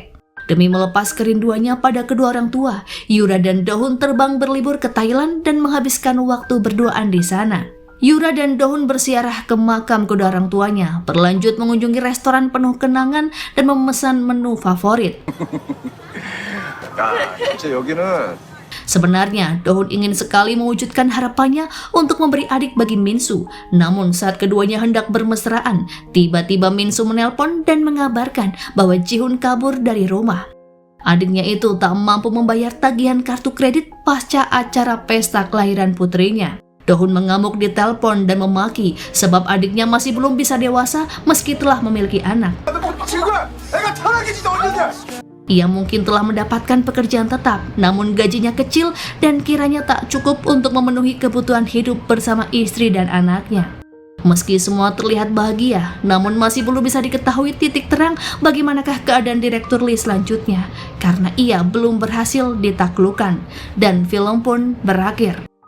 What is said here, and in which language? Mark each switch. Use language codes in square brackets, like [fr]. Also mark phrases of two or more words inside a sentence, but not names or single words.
[id] Demi melepas kerinduannya pada kedua orang tua, Yura dan Dohun terbang berlibur ke Thailand dan menghabiskan waktu berduaan di sana. Yura dan Dohun bersiarah ke makam kedua orang tuanya, berlanjut mengunjungi restoran penuh kenangan dan memesan menu favorit. [ko] 야, 진짜 여기는 [id] Sebenarnya, Dohun ingin sekali mewujudkan harapannya untuk memberi adik bagi Minsu. Namun saat keduanya hendak bermesraan, tiba-tiba Minsu menelpon dan mengabarkan bahwa Ji-hun kabur dari rumah. Adiknya itu tak mampu membayar tagihan kartu kredit pasca acara pesta kelahiran putrinya. Dohun mengamuk di telepon dan memaki sebab adiknya masih belum bisa dewasa meski telah memiliki anak. [ko] 친구야, 애가 태어나기 진짜 언제냐? [id] Ia mungkin telah mendapatkan pekerjaan tetap, namun gajinya kecil dan kiranya tak cukup untuk memenuhi kebutuhan hidup bersama istri dan anaknya. Meski semua terlihat bahagia, namun masih belum bisa diketahui titik terang bagaimanakah keadaan Direktur Lee selanjutnya, karena ia belum berhasil ditaklukkan, dan film pun berakhir.